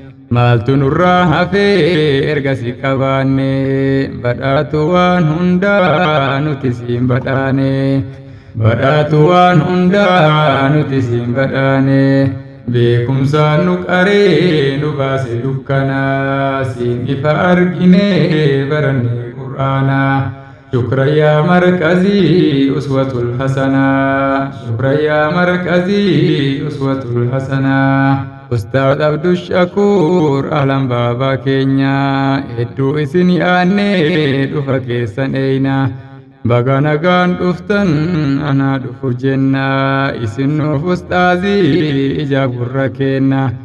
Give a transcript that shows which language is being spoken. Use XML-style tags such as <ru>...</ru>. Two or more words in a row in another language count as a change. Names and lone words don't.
<om>Maaltu nurraa hafee erga si qabaanne, badhaatu waan hundaa nuti siin badhaane. Badhaatu waan hundaa nuti siin badhaane. Beekumsaan nu qaree nu baase dukkanaa, siin ifa arginee baranne Qur'aanaa.</om> <ar>شكرا يا مركزي أسوة الحسنة، شكرا يا مركزي أسوة الحسنة.</ar> <om>Ustaad Abdul Shakuur, ahlan baabaa keenya, hedduu isin yaannee dhufa keessan eeyna. Baga nagaan dhuftan anaa dhufu jenna, isin nuuf ustaazii ija gurra kenna.</om>